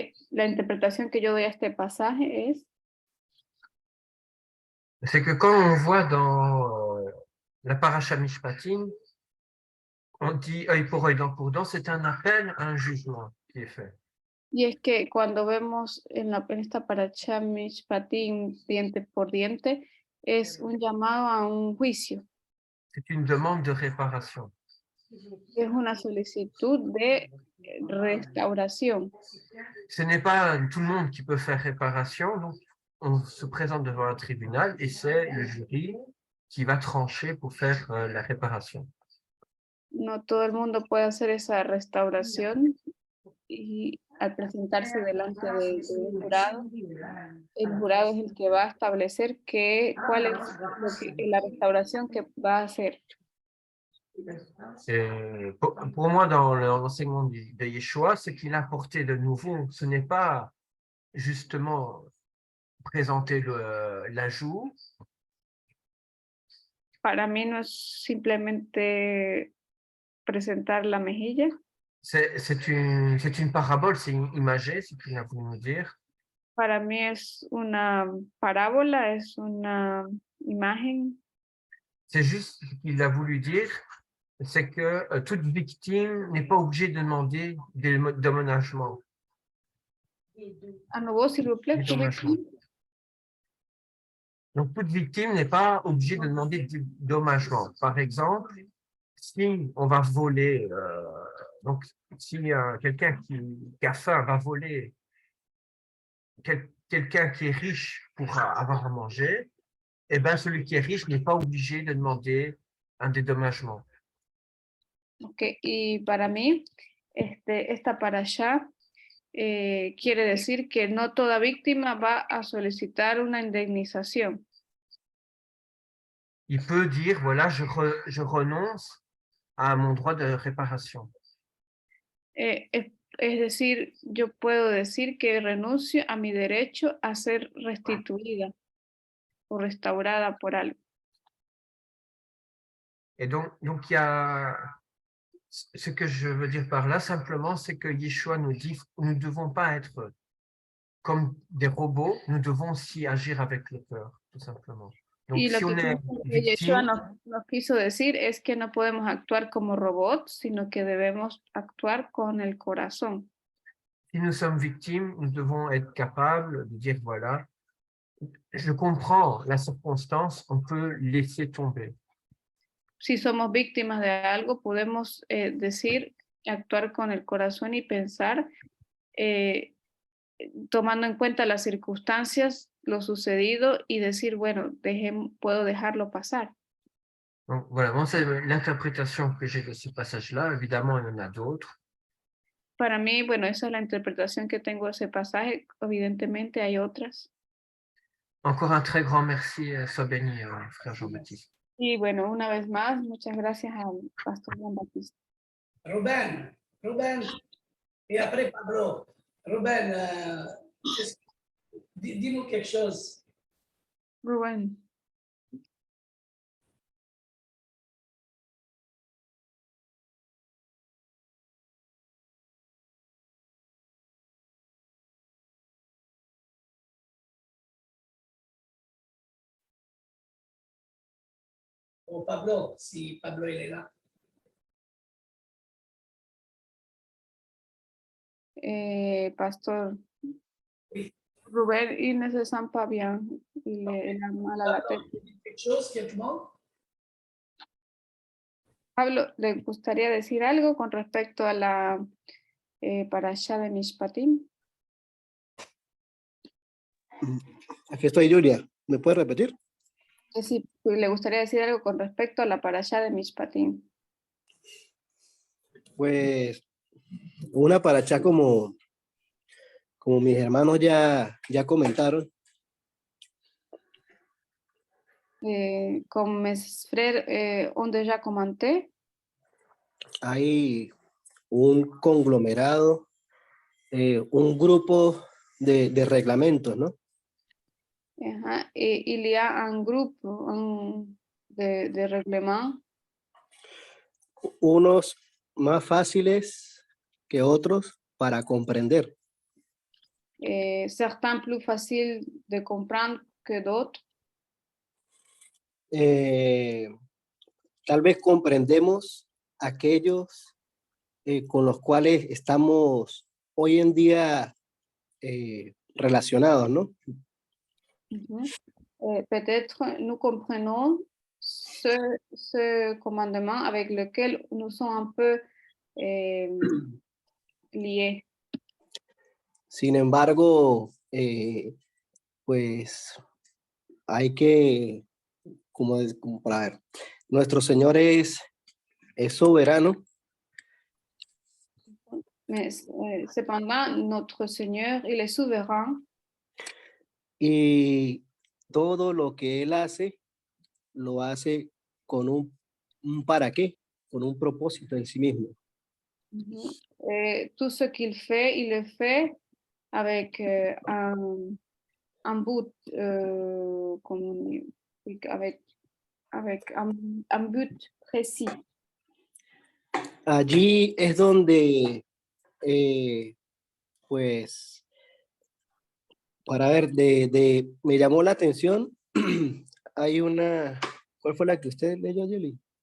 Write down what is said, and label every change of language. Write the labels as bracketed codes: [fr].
[es] La interpretación que yo doy a este pasaje es [fr] C'est que quand on voit dans la paracha Mishpatim, on dit œil pour œil, dent pour dent, c'est un appel à un jugement qui est fait. [es] y es que cuando vemos en esta paracha Mishpatim, diente por diente, es un llamado a un juicio. [fr] C'est une demande de réparation. [es] Es una solicitud de restauración. [fr] Ce n'est pas tout le monde qui peut faire réparation, donc on se présente devant un tribunal et c'est le jury qui va trancher pour faire la réparation. [es] No todo el mundo puede hacer esa restauración y al presentarse delante del jurado, el jurado es el que va a establecer cuál es la restauración que va a hacer. [fr] Pour moi, dans l'enseignement de Yeshua, ce qu'il a apporté de nouveau, ce n'est pas justement présenter la joue. [es] Para mí no es simplemente presentar la mejilla. [fr] C'est une parabole, c'est imagé, c'est ce qu'il a voulu nous dire. [es] Para mí es una parábola, es una imagen. [fr] C'est juste ce qu'il a voulu dire, c'est que toute victime n'est pas obligée de demander des dédommagements. À nouveau, s'il vous plaît. Donc, toute victime n'est pas obligée de demander des dédommagements. Par exemple, si on va voler, donc si quelqu'un qui a faim va voler quelqu'un qui est riche pour avoir à manger, eh bien, celui qui est riche n'est pas obligé de demander un dédommagement. [es] Ok, y para mí, esta parasha quiere decir que no toda víctima va a solicitar una indemnización. [fr] Il peut dire, voilà, je renonce à mon droit de réparation. [es] Es decir, yo puedo decir que renuncio a mi derecho a ser restituida o restaurada por algo. [fr] Et donc il y a ce que je veux dire par là simplement, c'est que Yeshua nous dit, nous ne devons pas être comme des robots, nous devons aussi agir avec le cœur, tout simplement. Donc, [es] Y lo [fr] si on [es] que [fr] est [es] creo que Yeshua [fr] victime, [es] nos quiso decir es que no podemos actuar como robots, sino que debemos actuar con el corazón. [fr] si nous sommes victimes, nous devons être capables de dire, voilà, je comprends la circonstance, on peut laisser tomber. [es] Si somos víctimas de algo, podemos decir, actuar con el corazón y pensar, tomando en cuenta las circunstancias, lo sucedido y decir, bueno, puedo dejarlo pasar. [fr] Donc, voilà, moi, c'est l'interprétation que j'ai de ce passage-là. Évidemment, il y en a d'autres. [es] Para mí, bueno, esa es la interpretación que tengo de ese pasaje. Evidentemente hay otras. [fr] Encore un très grand merci, sois béni, frère Jean-Baptiste. [es] Y bueno, una vez más, muchas gracias al pastor Juan Batista. [fr] Ruben, et après Pablo. Ruben, dis-nous quelque chose. [es] Rubén. [fr] Oh, Pablo, si Pablo il est là. [es] Pastor. [fr] Oui. Rubén, il ne se sent pas bien. Il a mal à la tête. Quelque chose, quelqu'un? [es] Pablo, ¿le gustaría decir algo con respecto a la parasha de Mishpatim? Aquí estoy, Julia. ¿Me puedes repetir? Sí, le gustaría decir algo con respecto a la parasha de Mishpatim. Pues una paracha como mis hermanos ya comentaron. [fr] Comme mes frères ont déjà commenté, [es] Hay un conglomerado, un grupo de reglamentos, ¿no? [fr] et il y a un groupe de règlements, [es] Unos más fáciles que otros para comprender. [fr] certains plus faciles de comprendre que d'autres. [es] Tal vez comprendemos aquellos con los cuales estamos hoy en día relacionados, ¿no? [fr] Peut-être nous comprenons ce commandement avec lequel nous sommes un peu liés. [es] Sin embargo, pues hay que, como para ver, nuestro Señor es soberano. [fr] Mais cependant, notre Seigneur, il est souverain. [es] Y todo lo que Él hace, lo hace con un para qué, con un propósito en sí mismo. [fr] Tout ce qu'il fait, il le fait avec un but, avec un but précis. [es] Allí es donde, pues, para ver, me llamó la atención, hay una, ¿cuál fue la que usted leyó, Yeli?